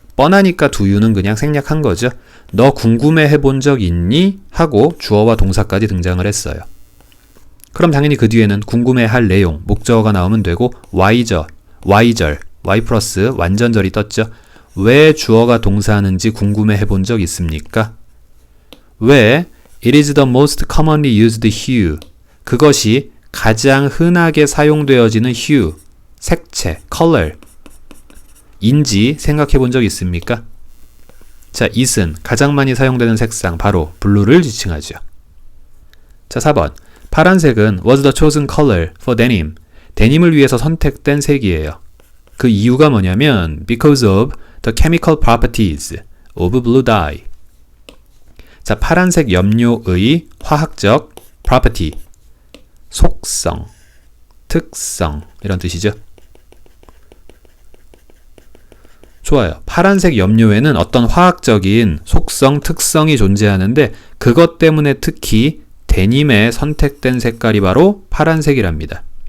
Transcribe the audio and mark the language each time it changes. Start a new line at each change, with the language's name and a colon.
Korean: 뻔하니까 두유는 그냥 생략한 거죠. 너 궁금해 해본 적 있니? 하고 주어와 동사까지 등장을 했어요. 그럼 당연히 그 뒤에는 궁금해할 내용, 목적어가 나오면 되고 Y절, Y 플러스 완전절이 떴죠. 왜 주어가 동사하는지 궁금해해 본 적 있습니까? 왜
English: It is the most commonly used hue.
Korean: 그것이 가장 흔하게 사용되어지는 hue, 색채, color 인지 생각해 본 적 있습니까? 자, it은 가장 많이 사용되는 색상, 바로 블루를 지칭하죠. 자, 4번. 파란색은
English: was the chosen color for denim.
Korean: 데님을 위해서 선택된 색이에요. 그 이유가 뭐냐면
English: because of the chemical properties of blue dye.
Korean: 자, 파란색 염료의 화학적 property, 속성, 특성 이런 뜻이죠. 좋아요. 파란색 염료에는 어떤 화학적인 속성, 특성이 존재하는데 그것 때문에 특히 데님에 선택된 색깔이 바로 파란색이랍니다.